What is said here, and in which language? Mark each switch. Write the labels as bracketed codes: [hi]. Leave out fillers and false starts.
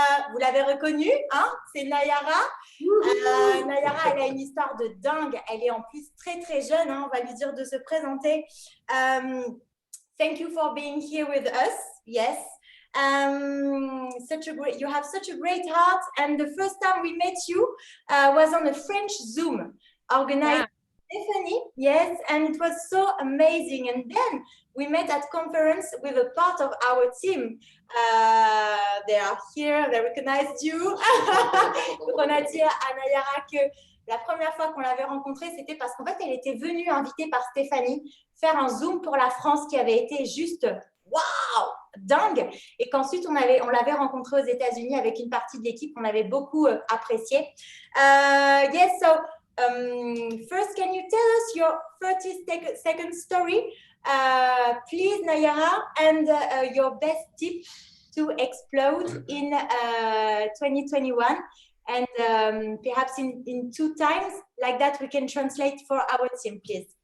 [fr] Vous l'avez reconnue, hein? C'est Nayara. Nayara, elle a une histoire de dingue. Elle est en plus très très jeune. Hein? On va lui dire de se présenter. [en] Thank you for being here with us. Yes. You have such a great heart, and the first time we met you was on a French Zoom organized by Stephanie, yes, and it was so amazing. And then we met at conference with a part of our team. They are here, they recognized you. [fr] Donc on a dit à Nayara que la première fois qu'on l'avait rencontrée, c'était parce qu'en fait, elle était venue invitée par Stéphanie faire un Zoom pour la France qui avait été juste waouh, dingue. Et qu'ensuite, on l'avait rencontrée aux États-Unis avec une partie de l'équipe qu'on avait beaucoup apprécié. [en] Yes, so first, can you tell us your 30-second story, please, Nayara, and your best tip to explode in 2021? And perhaps in 2 times, like that, we can translate for our team, please.